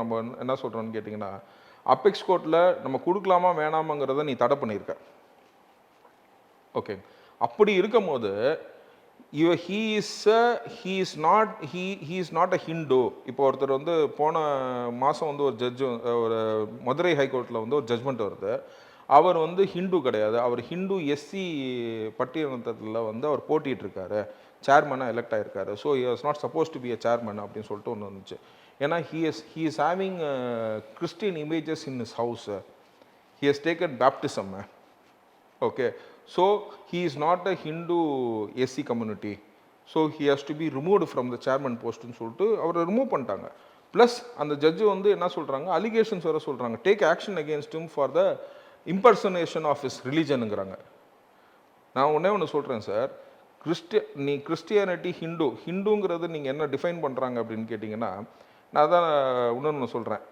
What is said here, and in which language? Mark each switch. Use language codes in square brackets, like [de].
[ta] நம்ம என்ன சொல்கிறோன்னு கேட்டிங்கன்னா, அப்பெக்ஸ் கோர்ட்டில் நம்ம கொடுக்கலாமா வேணாமாங்கிறத நீ தடை பண்ணியிருக்க. ஓகே, அப்படி இருக்கும் போது [en] he is not a Hindu. [ta] இப்போ ஒருத்தர் போன மாதம் ஒரு ஜட்ஜு ஒரு மதுரை ஹைகோர்ட்டில் ஒரு ஜட்ஜ்மெண்ட் வருது. அவர் ஹிந்து கிடையாது, அவர் ஹிந்து எஸ்சி பட்டியலத்தில் அவர் போட்டிட்டு இருக்காரு, சேர்மனாக elect ஆகிருக்காரு. [en] so he was not supposed to be a chairman [ta] அப்படின்னு சொல்லிட்டு ஒன்று வந்துச்சு. ஏன்னா [en] he is having Christian images in his house. He has taken baptism. Okay, so he is not a Hindu SC community, so he has to be removed from the chairman post [ta] ன்னு சொல்லிட்டு அவரை remove பண்ணிட்டாங்க. [en] plus [ta] அந்த judge என்ன சொல்கிறாங்க, [en] allegations [ta] வர சொல்கிறாங்க, [en] Take action against him for the impersonation of his ரிலிஜனுங்கிறாங்க. [ta] நான் ஒன்று சொல்கிறேன் சார், கிறிஸ்டியானிட்டி ஹிந்துங்கிறது நீங்கள் என்ன டிஃபைன் பண்ணுறாங்க அப்படின்னு கேட்டிங்கன்னா, நான் தான் இன்னொன்று சொல்கிறேன்.